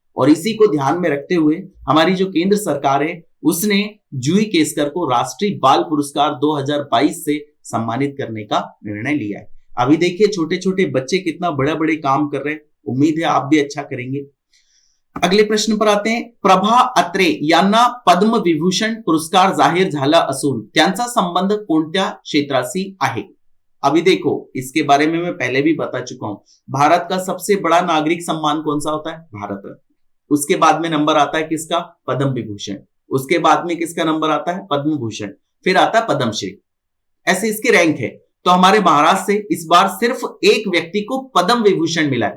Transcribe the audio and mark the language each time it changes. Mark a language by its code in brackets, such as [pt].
[hi] और इसी को ध्यान में रखते हुए हमारी जो केंद्र सरकार है उसने जूही केसकर को राष्ट्रीय बाल पुरस्कार 2022 से सम्मानित करने का निर्णय लिया है। अभी देखिए छोटे छोटे बच्चे कितना बड़े बड़े काम कर रहे हैं, उम्मीद है आप भी अच्छा करेंगे। अगले प्रश्न पर आते हैं। [mr] प्रभा अत्रे यांना पद्म विभूषण पुरस्कार जाहीर झाला असून त्यांचा संबंध कोणत्या क्षेत्राशी आहे? [hi] अभी देखो इसके बारे में मैं पहले भी बता चुका हूं। भारत का सबसे बड़ा नागरिक सम्मान कौन सा होता है? भारत रत्न। उसके बाद में नंबर आता है किसका? पद्म विभूषण। उसके बाद में किसका नंबर आता है? पद्म भूषण। फिर आता है पद्मश्री। ऐसे इसके रैंक है। तो हमारे महाराष्ट्र से इस बार सिर्फ एक व्यक्ति को पद्म विभूषण मिला है।